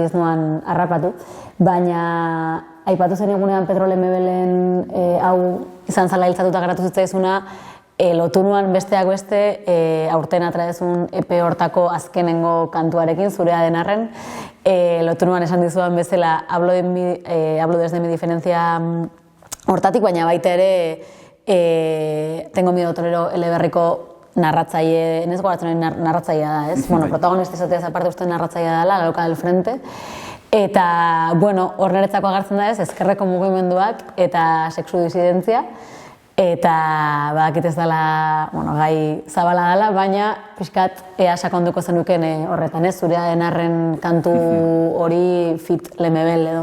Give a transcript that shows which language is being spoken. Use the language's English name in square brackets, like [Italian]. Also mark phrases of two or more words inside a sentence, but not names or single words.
[Basque] ez nuan harrapatu, baina aipatu zen egunean Petrole Mebelen hau izan zala hiltzatuta geratu zitzaizuna, lotu nuan besteak beste aurten atraezun epe hortako azkenengo kantuarekin, zurea den arren, lotu nuan esan dizudan bezala hablo desde mi diferencia hortatik, baina baita ere tengo miedo torero eleberriko narratzaile, ez goratzen narratzailea da, ez? Bueno, protagonista izateaz aparte uste narratzailea dela, La loca del frente. Eta, bueno, hor niretzako agertzen da ez, ezkerreko mugimenduak eta sexu disidentzia. Eta, badakit ez dela, bueno, gai zabala dela, baina pixkat ea sakonduko zenuken horretan, ez? Zurea den arren kantu hori fit Lemebel edo.